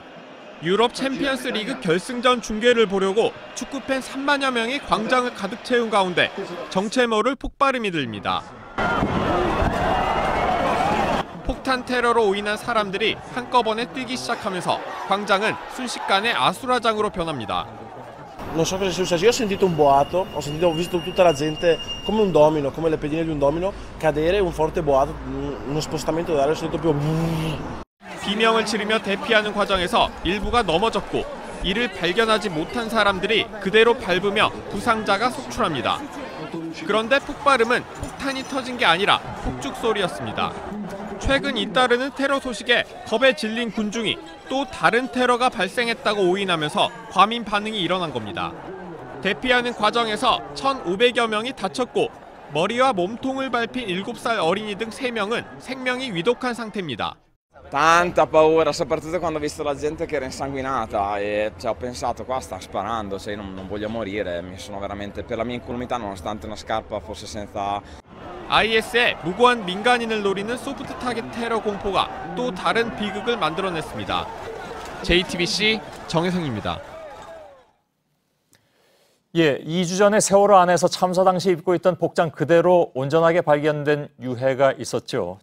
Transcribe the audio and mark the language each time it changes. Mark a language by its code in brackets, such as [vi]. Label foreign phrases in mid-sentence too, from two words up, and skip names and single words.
[ko] 유럽 챔피언스 리그 결승전 중계를 보려고 축구팬 3만여 명이 광장을 가득 채운 가운데 정체 모를 폭발음이 들립니다. 폭탄 테러로 오인한 사람들이 한꺼번에 뛰기 시작하면서 광장은 순식간에 아수라장으로 변합니다. [it] Non so cosa sia successo, io ho sentito un boato, ho visto tutta la gente come un domino, come le pedine di un domino cadere, un forte boato, uno spostamento d'aria, ho sentito più [ko] 비명을 지르며 대피하는 과정에서 일부가 넘어졌고 이를 발견하지 못한 사람들이 그대로 밟으며 부상자가 속출합니다. 그런데 폭발음은 폭탄이 터진 게 아니라 폭죽 소리였습니다. 최근 잇따르는 테러 소식에 겁에 질린 군중이 또 다른 테러가 발생했다고 오인하면서 과민 반응이 일어난 겁니다. 대피하는 과정에서 1,500여 명이 다쳤고 머리와 몸통을 밟힌 7살 어린이 등 3명은 생명이 위독한 상태입니다. [it] Tanta paura, soprattutto quando ho visto la gente che era insanguinata e ho pensato qua sta sparando, io non voglio morire, mi sono veramente per la mia incolumità nonostante una scarpa fosse senza... [ko] IS의 무고한 민간인을 노리는 소프트 타깃 테러 공포가 또 다른 비극을 만들어냈습니다. JTBC 정혜성입니다. 예, 2주 전에 세월호 안에서 참사 당시 입고 있던 복장 그대로 온전하게 발견된 유해가 있었죠.